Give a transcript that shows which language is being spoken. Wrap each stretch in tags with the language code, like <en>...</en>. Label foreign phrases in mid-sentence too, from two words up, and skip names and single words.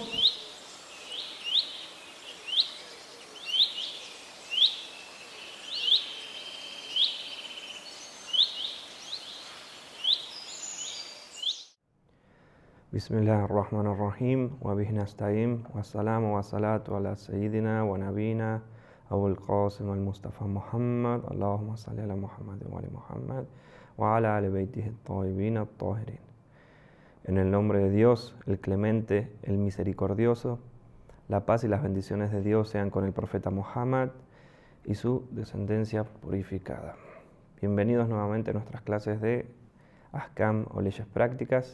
<ar>بسم الله الرحمن الرحيم وبه نستعين والسلام والصلاة على سيدنا ونبينا أبو القاسم المصطفى محمد اللهم صل على محمد وعلى محمد وعلى آل بيته الطيبين الطاهرين.</ar> <es>En el nombre de Dios, el clemente, el misericordioso, la paz y las bendiciones de Dios sean con el profeta Muhammad y su descendencia purificada. Bienvenidos nuevamente a nuestras clases de Ahkam o leyes prácticas.</es>